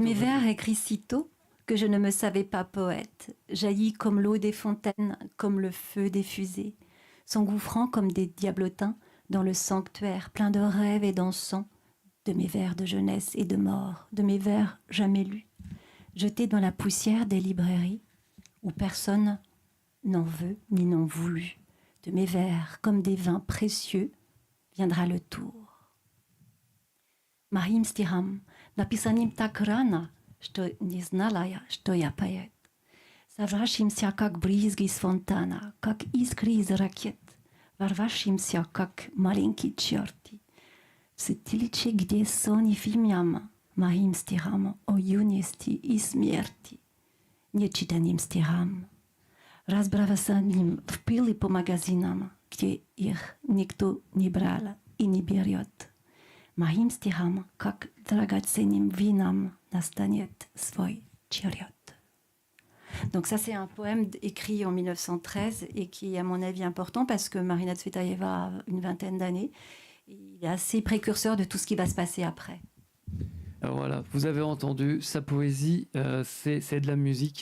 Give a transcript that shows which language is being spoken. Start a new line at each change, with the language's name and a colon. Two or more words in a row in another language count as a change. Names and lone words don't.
French: mes vers écrits si tôt que je ne me savais pas poète, jaillit comme l'eau des fontaines, comme le feu des fusées, s'engouffrant comme des diablotins dans le sanctuaire plein de rêves et d'encens, de mes vers de jeunesse et de mort, de mes vers jamais lus, jetés dans la poussière des librairies où personne n'en veut ni n'en voulu, de mes vers comme des vins précieux, viendra le tour.
Russian: Моим стихам, написанным так рано, что не знала я, что я поэт, сорвавшимся, как брызги из фонтана, как искры из ракет, ворвавшимся, как маленькие черти, в святилище, где сон и фимиам, моим стихам о юности и смерти, нечитанным стихам, разбросанным в пыли по магазинам, где их никто не брал и не берет. Моим стихам, как драгоценным винам, настанет свой черед.
French: Donc ça, c'est un poème écrit en 1913 et qui est à mon avis important parce que Marina Tsvetaeva a une vingtaine d'années. Il est assez précurseur de tout ce qui va se passer après. Alors voilà, vous avez entendu sa poésie, c'est de la musique.